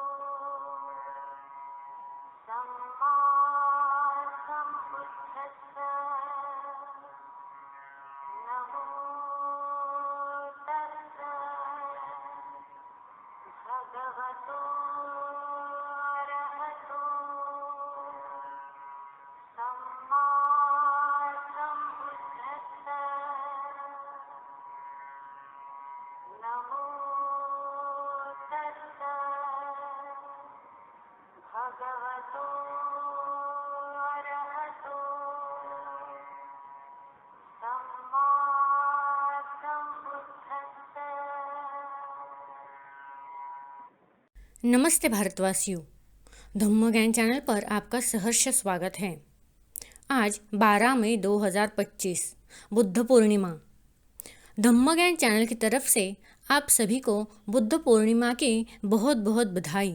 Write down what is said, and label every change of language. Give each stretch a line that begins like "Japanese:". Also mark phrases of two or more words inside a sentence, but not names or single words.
Pali: सम्मा सम्बुद्धस्सा नमो तस्सा भगवतो अरहतो सम्मा सम्बुद्धस्सा नमो तस्सा भगवतो अरहतो सम्मा सम्बुद्धस्सा।
Hindi: नमस्ते भारतवासियों, धम्म ज्ञान चैनल पर आपका सहर्ष स्वागत है। आज 12 मई 2025 बुद्ध पूर्णिमा। धम्म ज्ञान चैनल की तरफ से आप सभी को बुद्ध पूर्णिमा की बहुत बहुत बधाई।